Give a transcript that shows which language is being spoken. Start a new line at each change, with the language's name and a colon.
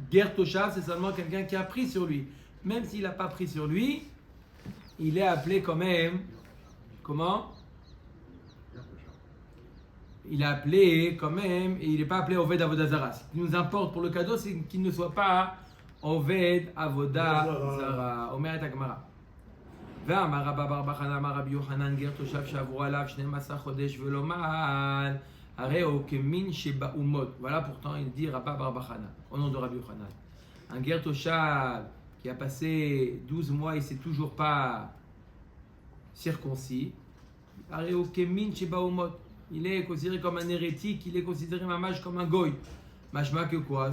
French: Ger Toshav, c'est seulement quelqu'un qui a pris sur lui. Même s'il n'a pas pris sur lui, il est appelé quand même, comment? Il est appelé quand même, et il n'est pas appelé Oved Avodah Zarah. Ce qui nous importe pour le cadeau, c'est qu'il ne soit pas Oved Avodah Zarah. Omer et Agmara.
Hebrew: ואמר רבא בר בר חנא אמר רבי יוחנן גר תושב שעברו עליו 12 חודש ולא מעל הרי הוא כמין שבאומות.
French: Voilà pourtant il dit Rabba bar bar Chana au nom de Rabbi Yochanan. Un ger toshav qui a passé 12 mois, il ne s'est toujours pas circoncis.
Hebrew: הרי הוא כמין שבאומות.
French: Il est considéré comme un hérétique, il est considéré mamage comme un goy. Mashma que quoi?